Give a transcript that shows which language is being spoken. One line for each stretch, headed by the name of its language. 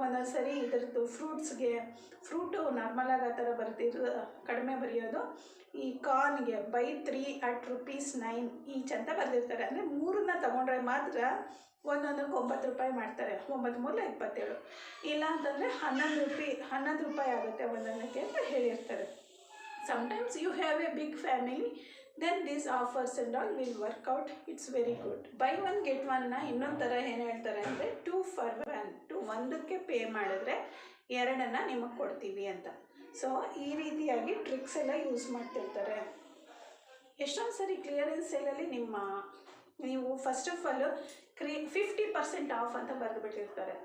Kannada: ಒಂದೊಂದು ಸರಿ ಇದರದ್ದು ಫ್ರೂಟು ನಾರ್ಮಲಾಗಿ ಆ ಥರ ಕಡಿಮೆ ಬರೆಯೋದು. ಈ ಕಾರ್ನ್ಗೆ
English: by 3 at ₹9 each
Kannada: ಅಂತ ಬರೆದಿರ್ತಾರೆ. ಅಂದರೆ 3 ತೊಗೊಂಡ್ರೆ ಮಾತ್ರ ಒಂದೊಂದಕ್ಕೆ ₹9 ಮಾಡ್ತಾರೆ. 9 3 27. ಇಲ್ಲ ಅಂತಂದರೆ ₹11 ಆಗುತ್ತೆ ಒಂದೊಂದಕ್ಕೆ ಅಂತ ಹೇಳಿರ್ತಾರೆ.
English: Sometimes you have a big family, then these offers and all will work out. It's very good.
Kannada: Buy 1 get 1ನ ಇನ್ನೊಂದು ಥರ ಏನು ಹೇಳ್ತಾರೆ ಅಂದರೆ 2 for 1. ಒಂದಕ್ಕೆ ಪೇ ಮಾಡಿದ್ರೆ 2 ನಿಮಗೆ ಕೊಡ್ತೀವಿ ಅಂತ. ಸೊ ಈ ರೀತಿಯಾಗಿ ಟ್ರಿಕ್ಸ್ ಎಲ್ಲ ಯೂಸ್ ಮಾಡ್ತಿರ್ತಾರೆ. ಎಷ್ಟೊಂದು ಸರಿ ಕ್ಲಿಯರೆನ್ಸ್ ಸೇಲಲ್ಲಿ ನೀವು ಫಸ್ಟ್ ಆಫ್ ಆಲ್ 50% ಆಫ್ ಅಂತ ಬರೆದುಬಿಟ್ಟಿರ್ತಾರೆ.